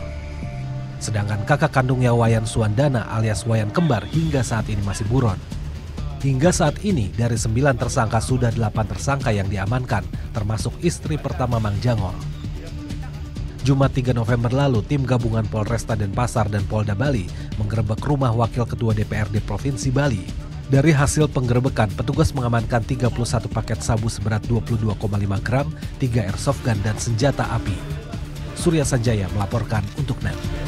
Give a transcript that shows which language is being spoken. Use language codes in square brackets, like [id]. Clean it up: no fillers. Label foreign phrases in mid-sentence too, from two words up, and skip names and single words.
[id] Sedangkan kakak kandungnya Wayan Suwandana alias Wayan Kembar hingga saat ini masih buron. Hingga saat ini dari 9 tersangka sudah 8 tersangka yang diamankan, termasuk istri pertama Mang Jangol. Jumat 3 November lalu, tim gabungan Polresta Denpasar dan Polda Bali menggerebek rumah Wakil Ketua DPRD Provinsi Bali. Dari hasil penggerebekan, petugas mengamankan 31 paket sabu seberat 22,5 gram, 3 airsoft gun dan senjata api. Surya Sanjaya melaporkan untuk NET.